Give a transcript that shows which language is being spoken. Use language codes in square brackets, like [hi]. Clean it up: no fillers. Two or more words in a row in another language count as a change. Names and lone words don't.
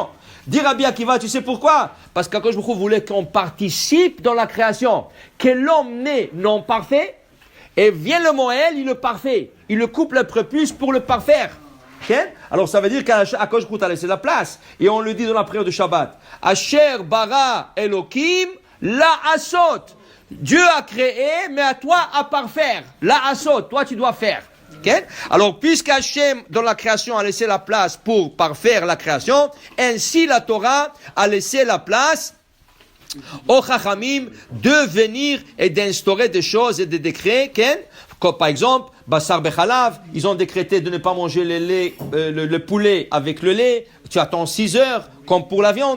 [fr] Dit Rabbi Akiva, tu sais pourquoi? Parce qu' [he] הקדוש ברוך הוא [fr] voulait qu'on participe dans la création, que l'homme né non parfait Et vient le Moël, il le parfait. Il le coupe le prépuce pour le parfaire. Okay? Alors ça veut dire qu' [he] הקדוש ברוך הוא [fr] a laissé la place. Et on le dit dans la prière de Shabbat. [he] אשר ברא אלהים לעשות. [fr] Dieu a créé, mais à toi à parfaire. [he] לעשות, [fr] toi tu dois faire. Okay? Alors, puisqu'Hachem, dans la création, a laissé la place pour parfaire la création, ainsi la Torah a laissé la place aux Chachamim de venir et d'instaurer des choses et des décrets, comme par exemple, [he] בשר בחלב, [fr] ils ont décrété de ne pas manger le poulet avec le lait, tu attends 6 heures, comme pour la viande.